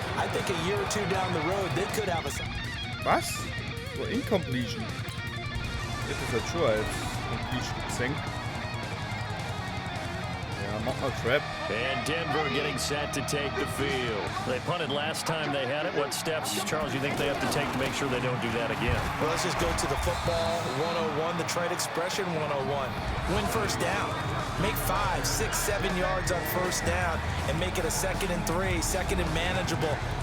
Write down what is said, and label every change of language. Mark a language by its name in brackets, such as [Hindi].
[English] I think a year or 2 down the road, they could have a... [German] Was? So incompletion. Das ist halt schon als completion gesehen. Ja, mach mal Trap. [English] And Denver getting set to take the field. They punted last time they had it. What steps, Charles, you think they have to take to make sure they don't do that again? Well, let's just go to the football 101, the trade expression 101. Win first down. Make 5, 6, 7 yards on first down and make it a 2nd and 3, 2nd and manageable.